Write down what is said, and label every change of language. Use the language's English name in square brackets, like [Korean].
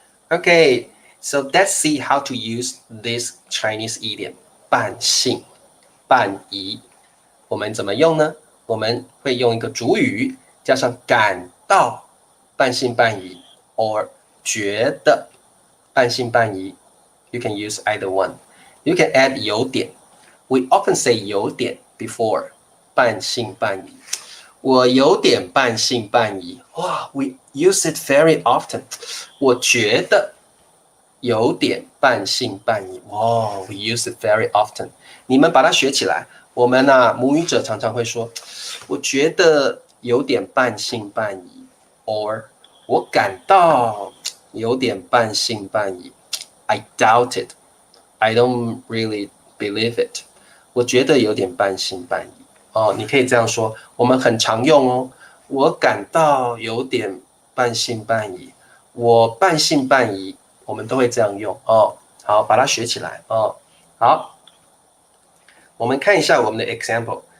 [English] OK.So let's see how to use this Chinese idiom 半信半疑。 [Chinese] 我们怎么用呢？我们会用一个主语加上感到半信半疑 or 觉得半信半疑。 [English] You can use either one. You can add 有点。 We often say 有点 before 半信半疑。 [Chinese] 我有点半信半疑。 [English] we use it very often. [Chinese] 我觉得有点半信半疑。 [English] we use it very often. [Chinese] 你们把它学起来。我们母语者常常会说，我觉得有点半信半疑 ，or 我感到有点半信半疑。 [English] I doubt it. I don't really believe it. [Chinese] 我觉得有点半信半疑。你可以这样说，我们很常用我感到有点半信半疑，我半信半疑。我们都会这样用好，把它学起来好，我们看一下我们的 example。